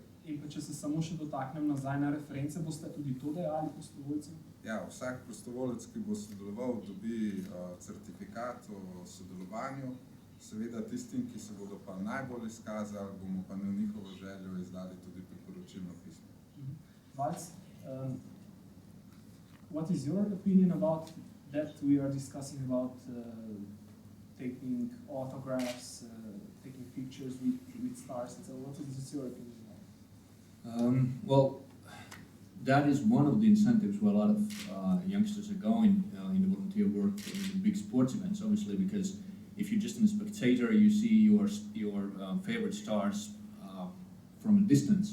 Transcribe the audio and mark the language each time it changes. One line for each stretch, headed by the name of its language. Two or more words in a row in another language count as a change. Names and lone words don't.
Slovenian: In pa če se samo še dotaknem nazaj na reference, boste tudi to dejali prostovoljcem? Ja, vsak prostovoljec, ki bo sodeloval, dobi certifikat o sodelovanju. Seveda tistim, ki se bodo pa najbolj izkazali, bomo pa na njihovo željo izdali tudi priporočilno pismo.
English: Valc, what is your opinion about that we are discussing about taking autographs, taking pictures with stars and so on? What is your opinion about it? Well, that is one of the incentives where a lot of youngsters are going in the volunteer work in the big sports events, obviously, because if you're just a spectator, you see your favorite stars from a distance.